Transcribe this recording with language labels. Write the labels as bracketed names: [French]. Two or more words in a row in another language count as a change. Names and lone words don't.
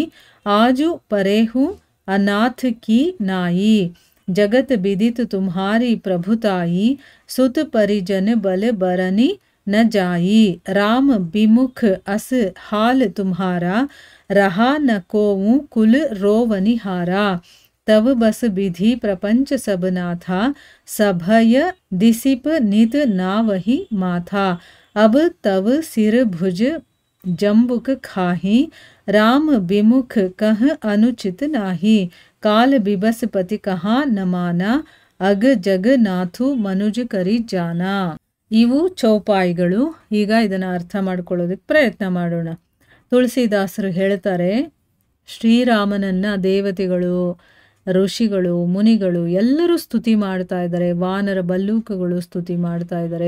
[Awadhi] आजु परेहू अनाथ की नाई जगत विदित तुम्हारी प्रभुताई सुत परिजन बल बरनी न जाई राम विमुख अस हाल तुम्हारा रहा न कोऊ कुल रोवनिहारा तव बस विधि प्रपंच सबना था सभय दिसिप नित नावही माथा अब तव सिर भुज जम्बुक खाही राम विमुख कह अनुचित नाही काल बिबस पति कहाँ न माना अग जग नाथु मनुज करी जाना. [Kannada] ಇವು ಚೌಪಾಯಿಗಳು. ಈಗ ಇದನ್ನು ಅರ್ಥ ಮಾಡ್ಕೊಳ್ಳೋದಕ್ಕೆ ಪ್ರಯತ್ನ ಮಾಡೋಣ. ತುಳಸಿದಾಸರು ಹೇಳ್ತಾರೆ, ಶ್ರೀರಾಮನನ್ನ ದೇವತೆಗಳು, ಋಷಿಗಳು, ಮುನಿಗಳು ಎಲ್ಲರೂ ಸ್ತುತಿ ಮಾಡ್ತಾ ಇದ್ದಾರೆ. ವಾನರ ಬಲ್ಲೂಕಗಳು ಸ್ತುತಿ ಮಾಡ್ತಾ ಇದ್ದಾರೆ.